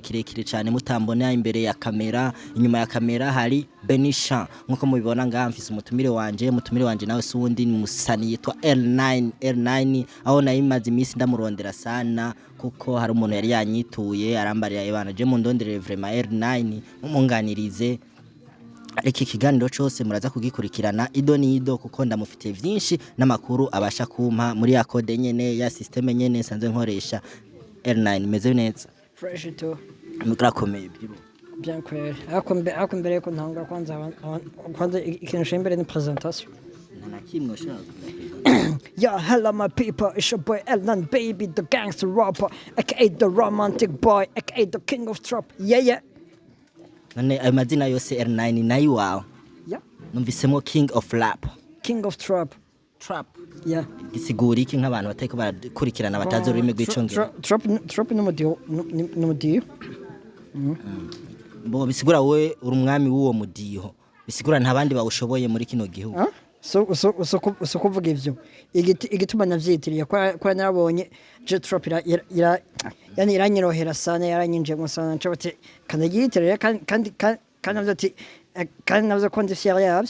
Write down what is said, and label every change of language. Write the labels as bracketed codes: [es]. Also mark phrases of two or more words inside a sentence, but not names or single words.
[rn] kirekire cyane mutambona imbere ya kamera inyuma ya kamera hari Benisha nkuko mubibona ngamfise umutumire wanje nawe suwundi ni musani yitwa L9 aho nayimaze imisi ndamurondera sana kuko hari umuntu yari yanyituye arambarira ibana je mu ndondere vraiment L9 mumunganirize iki kiganiro cyose muraza kugikurikirana ido nido kuko ndamufitiye byinshi n'amakuru abasha kumpa muri ya code nyene ya system nyene sanzwe nkoresha L9 meze neza [en] fresh to [rn] murakomeye bien kweli ako mbere ko ntanga kwanza ikintu shembere ni presentation nana kimwe shaka [en] Yeah, hello my people, it's your boy L9 baby, the gangster rapper, aka the romantic boy, aka the king of trap. Yeah. [rn] none ayo mazina yose L9 nayo wawe [en] Yeah. [rn] numvisemo [en] king of rap King of trap. Yeah. [rn] isigura iki nk'abantu bateko barakurikirana batazi ururimi rw'icongereza Trap no mudiyo. Bo bisigura we uri umwami w'uwo mudiho bisigura nta bandi bawushoboye muri kino gihugu So kuvuga ivyo igituma navyitiriye kwa narabonye je trap yani iranyirohera sana yaranyinjemo sana ncabate kanagitirira kandi navyo ati kandi navyo ko ndifyara yavyo